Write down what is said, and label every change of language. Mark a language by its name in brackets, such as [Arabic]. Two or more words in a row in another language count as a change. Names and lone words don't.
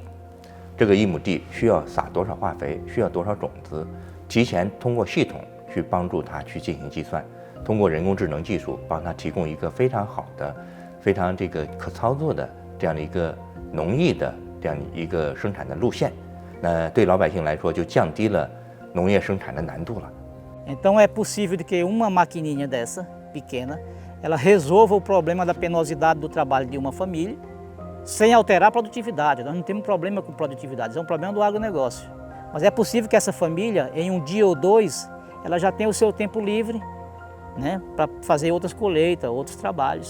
[Chinese] 这个1亩地需要撒多少化肥，需要多少种子，提前通过系统去帮助他去进行计算，通过人工智能技术帮他提供一个非常好的、非常这个可操作的这样的一个农艺的这样一个生产的路线。那对老百姓来说，就降低了农业生产的难度了。 [Portuguese] Então é possível de que uma maquininha dessa, pequena, ela resolva o problema da penosidade do trabalho de uma família, sem alterar a produtividade. Nós não temos problema com produtividade, isso é um problema do agronegócio. Mas é possível que essa família, em um dia ou dois, ela já tenha o seu tempo livre, né, para fazer outras colheitas, outros trabalhos.